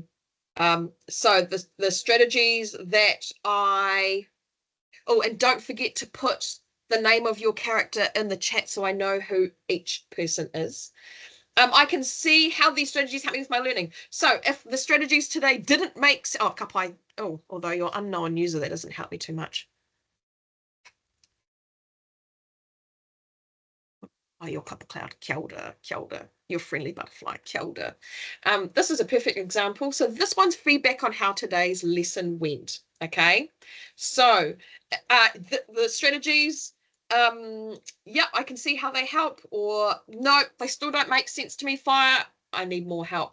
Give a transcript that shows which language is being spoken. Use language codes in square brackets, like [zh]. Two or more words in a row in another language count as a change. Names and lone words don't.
[en] So the strategies that oh, and don't forget to put the name of your character in the chat so I know who each person is. I can see how these strategies help me with my learning. So if the strategies today didn't make sense, oh, kapai, oh, although you're unknown user, that doesn't help me too much. Oh, your copper cloud, [mi] kia ora, kia ora. [en] Your friendly butterfly, [mi] kia ora. [en] This is a perfect example. So this one's feedback on how today's lesson went. Okay, so the strategies, yeah, I can see how they help, or no, they still don't make sense to me. Fire, I need more help.